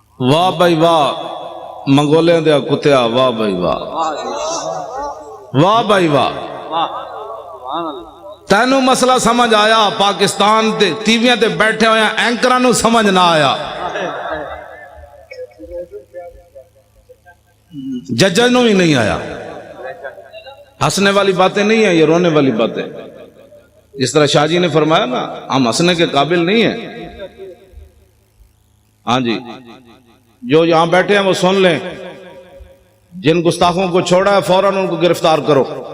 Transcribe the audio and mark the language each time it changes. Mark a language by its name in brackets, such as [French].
[Punjabi] واہ بھائی واہ منگولے دیا کتیا، واہ بھائی واہ، واہ بھائی واہ. تینوں مسئلہ سمجھ آیا؟ پاکستان دے ٹیویاں تے بیٹھے ہوئے اینکراں نوں سمجھ نہ آیا، ججاں نوں ہی نہیں آیا. [Urdu] ہنسنے والی باتیں نہیں ہیں، یہ رونے والی باتیں. جس طرح شاہ جی نے فرمایا نا ہم ہنسنے کے قابل نہیں ہیں. ہاں جی جو یہاں بیٹھے ہیں وہ سن لیں، جن گستاخوں کو چھوڑا ہے فوراً ان کو گرفتار کرو.